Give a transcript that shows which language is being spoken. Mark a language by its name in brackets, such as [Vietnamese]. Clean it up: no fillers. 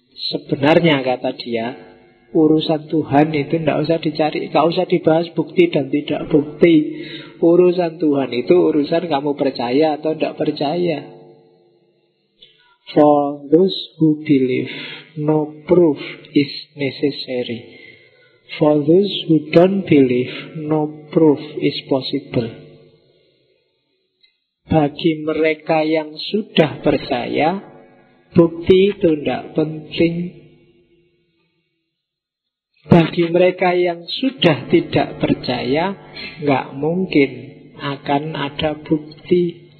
[Indonesian] Sebenarnya kata dia, urusan Tuhan itu tidak usah dicari, tidak usah dibahas bukti dan tidak bukti. Urusan Tuhan itu urusan kamu percaya atau tidak percaya. [English] For those who believe, no proof is necessary. For those who don't believe, no proof is possible. [Indonesian] Bagi mereka yang sudah percaya, bukti itu tidak penting. Bagi mereka yang sudah tidak percaya, enggak mungkin akan ada bukti.